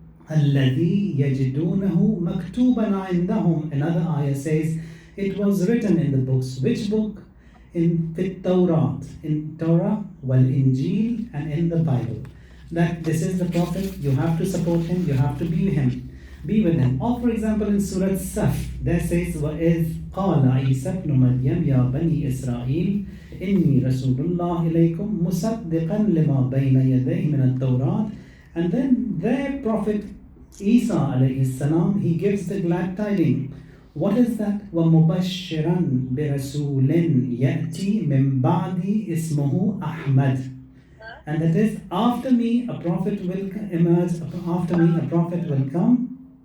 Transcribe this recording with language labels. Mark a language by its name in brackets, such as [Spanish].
[Arabic] الَّذِي يَجِدُونَهُ مَكْتُوبًا عِنْدَهُم. [English] Another ayah says it was written in the books. Which book? In the Tawrat, in Torah, wal Injil, and in the Bible. That this is the Prophet, you have to support him, you have to be with him. Or for example in Surah Saf, there says, [Arabic] وَإِذْ قَالَ عِيسَى ابْنُ مَرْيَمَ يَا بَنِي إِسْرَائِيلَ إِنِّي رَسُولُ اللَّهِ إِلَيْكُمْ مُصَدِّقًا لِمَا بَيْنَ يَدَيْهِ مِنَ التَّوْرَاتِ. [English] And then their Prophet Isa alayhi salam, he gives the glad tidings. What is that? [Arabic] وَمُبَشِّرًا بِرَسُولٍ يَأْتِي مِنْ بَعْدِي اسْمُهُ أَحْمَدُ. [English] And that is, after me a prophet will emerge, after me a prophet will come,